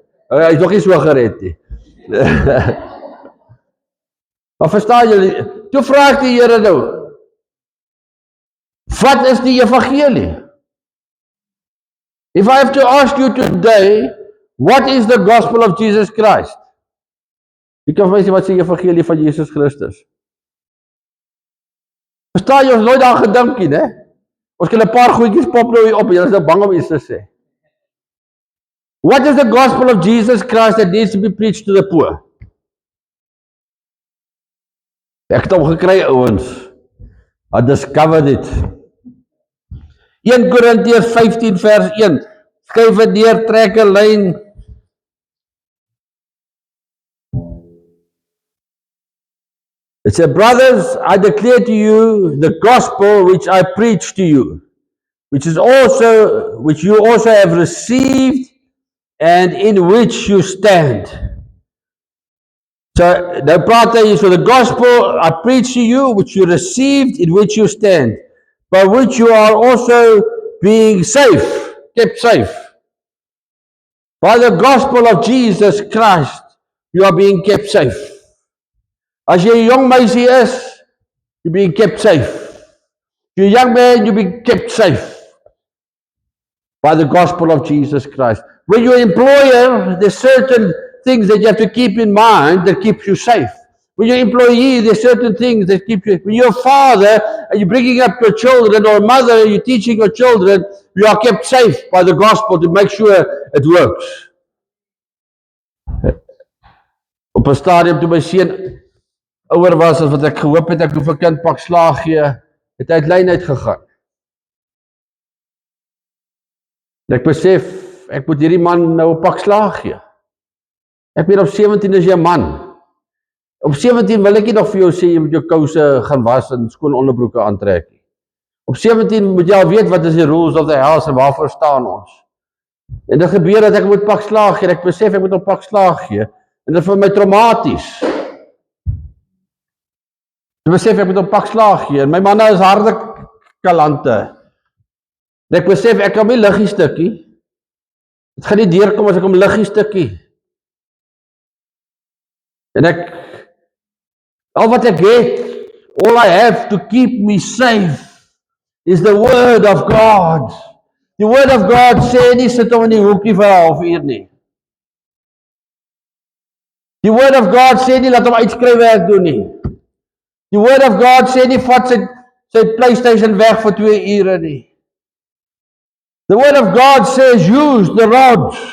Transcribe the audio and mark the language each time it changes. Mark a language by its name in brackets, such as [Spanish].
[Afrikaans] Hy is nog nie so gered nie. Maar verstaan julle, toe vra ek die Here nou, wat is die evangelie? [English] If I have to ask you today, what is the gospel of Jesus Christ? [Afrikaans] Jy kan vir my sê wat is die evangelie van Jesus Christus? Verstaan jy, ons nooit daar gedink nie, né? Ons kan 'n paar goedjies pop nou hier op, en jy is nou bang om iets te sê. [English] What is the gospel of Jesus Christ that needs to be preached to the poor? [Afrikaans] Ek het hom gekry, ouens. [English] I discovered it. [Afrikaans] 1 Korintiërs 15 vers 1. Skryf dit neer, trek 'n lyn. [English] It said, brothers, I declare to you the gospel which I preach to you, which you also have received and in which you stand. [Afrikaans] So, nou praat hy so [English] the gospel I preach to you, which you received, in which you stand, by which you are also being safe, kept safe. By the gospel of Jesus Christ, you are being kept safe. [Afrikaans] As jy 'n jong meisie is, [English] you're being kept safe. You're a young man, you're being kept safe. By the gospel of Jesus Christ. When you're an employer, there's certain things that you have to keep in mind that keeps you safe. When you're an employee, there's certain things that keep you. When you're a father and you're bringing up your children, or a mother and you're teaching your children, you are kept safe by the gospel to make sure it works. [Afrikaans] Op 'n stadium toe my seun ouer was as wat ek gehoop het ek hoef 'n kind pak slaag gee, het hy uit lyn uitgegaan. Ek besef ek moet hierdie man nou 'n pak slaag gee. Ek weet op 17 is jy 'n man. Op 17 wil ek nie nog vir jou sê jy moet jou kouse gaan was en skoon onderbroeke aantrek nie. Op 17 moet jy al weet wat is die [English] rules of the house [Afrikaans] en waarvoor staan ons. En dit gebeur dat ek moet pak slaag gee, ek besef ek moet op pak slaag gee en dit is vir my traumaties. Ek besef ek moet op pak slaag gee en my manne is harde kalante. En ek besef ek kan nie liggie stukkie. Dit gaan nie deurkom as ek om liggie stukkie. En al wat ek het, [English] all I have to keep me safe is the word of God. [Afrikaans] Die word of God sê nie sit hom in die hoekie vir 'n halfuur nie. Die word of God sê nie laat hom uitskryfwerk doen nie. Die word of God sê nie vat sy PlayStation weg vir 2 ure nie. [English] The word of God says use the rod.